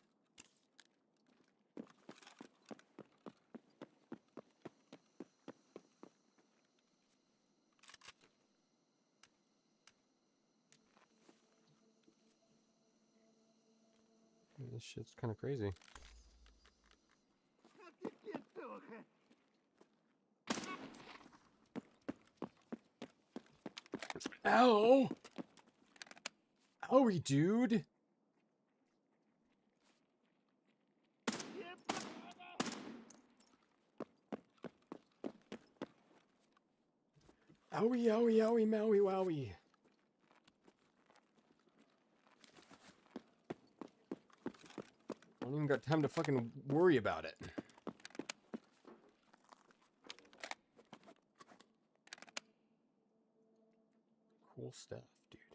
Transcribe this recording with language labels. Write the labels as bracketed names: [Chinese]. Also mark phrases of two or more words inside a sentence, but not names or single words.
[English] This shit's kind of crazy. Ow! Owie, dude! Owie, owie, owie, mowie, wowie. I don't even got time to fucking worry about it. Cool stuff, dude.